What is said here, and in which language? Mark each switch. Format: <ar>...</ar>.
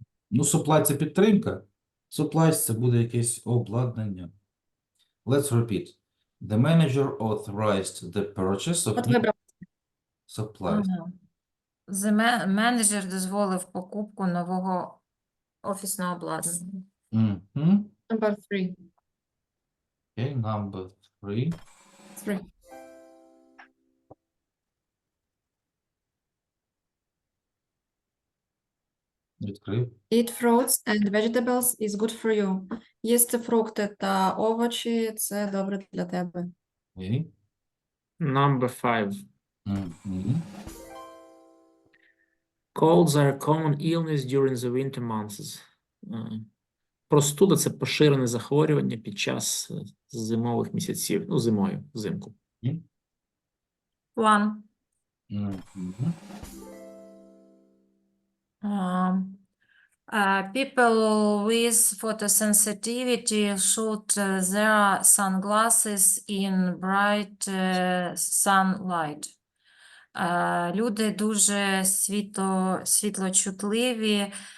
<uk>ну, supply – це підтримка. Supplies – це буде якесь обладнання.</uk> <en>Let's repeat. The manager authorized the purchase of</en> <uk>От</uk> <en>new</en> <uk>вибрав.</uk> <en>supplies.</en> <uk>Менеджер дозволив покупку нового офісного обладнання. Mhm.</uk> <en>Number 3. Okay, number 3. 3.</en> <uk>Відкрив.</uk> <en>Eat fruits and vegetables is good for you.</en> <uk>Їсти фрукти та овочі – це добре для тебе.</uk> <en>Okay. Number 5. Mhm. Colds are a common illness during the winter months.</en> <uk>Простуда – це поширене захворювання під час зимових місяців. Ну, зимою, взимку.</uk> <en>One. Mhm. People with photosensitivity should their sunglasses in bright sunlight.</en> <uk>Люди дуже світлочутливі.</uk>